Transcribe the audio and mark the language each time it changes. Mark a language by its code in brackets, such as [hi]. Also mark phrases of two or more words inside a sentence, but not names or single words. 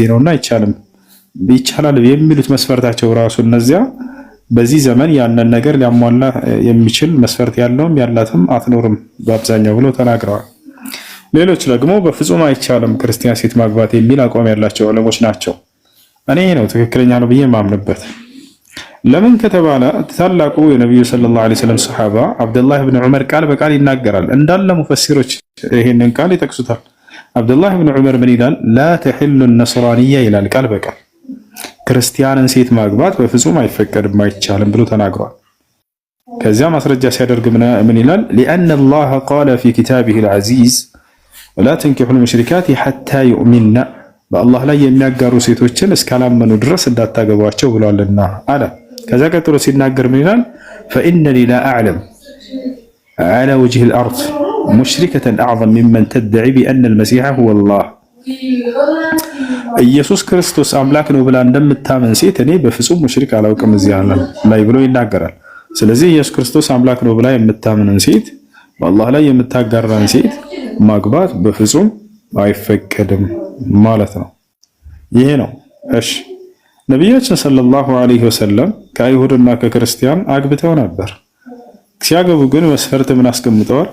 [am] ነውና ይቻላል የሚሉት መስፈርታቸው ራሱ እነዚያ በዚህ ዘመን ያንን ነገር ሊያሟላ የሚችል መስፈርት ያለውም ያላትም አትኖርም በአብዛኛው ብሎ ተናግረዋል። ሌሎች ደግሞ በፍጹም አይቻልም ክርስቲያን ሴት ማግባት የሚል አቋም ያላቸው ዑለሞች ናቸው። እኔ ነው ትክክለኛ ነው ብዬ ማምንበት። ለምን ከተባለ ታላቁ የነብዩ [ar] صلى الله عليه وسلم [am] ሱሐባ አብዱላህ ኢብኑ ዑመር ቃል በቃል ይናገራል። እንዳለ ሙፈሲሮች ይሄንን ቃል ይጠቅሱታል። አብዱላህ ኢብኑ ዑመር ምን ይላል? [ar] لا تحل نصرانية [am] ይላል ቃል በቃል ክርስቲያንን ሴት ማግባት በፍጹም አይፈቀድም አይቻልም ብሎ ተናግሯል። ከዚያ ማስረጃ ሲያደርግ ምን ይላል? [ar] لأن الله قال في كتابه العزيز ولا تنكحوا المشركات حتى يؤمنن [am] በአላህ ላይ የሚያጋሩ ሴቶችን እስካላመኑ ድረስ እንዳታገቧቸው ብሏልና አለ። ከዛ ቀጥሎ ሲናገር ምን ይላል? [ar] فإنني لا أعلم على وجه الأرض مشركة أعظم ممن تدعي بأن المسيح هو الله ኢየሱስ [am] ክርስቶስ አምላክ ነው ብላ እንደምታመን ሴት እኔ በፍጹም ሙሽሪክ አላውቅም እዚህ ላይ ብሎ ይናገራል። ስለዚህ ኢየሱስ ክርስቶስ አምላክ ነው ብላ የምታመንን ሴት በአላህ ላይ የምታጋራን ሴት ማግባት በፍጹም አይፈቀድም ማለት ነው። ይሄ ነው። እሺ ነብያችን [ar] صلى الله عليه وسلم [am] ከአይሁድና ከክርስቲያን አግብተው ነበር። ሲያገቡ ግን መስፈርት ምን አስቀምጠዋል?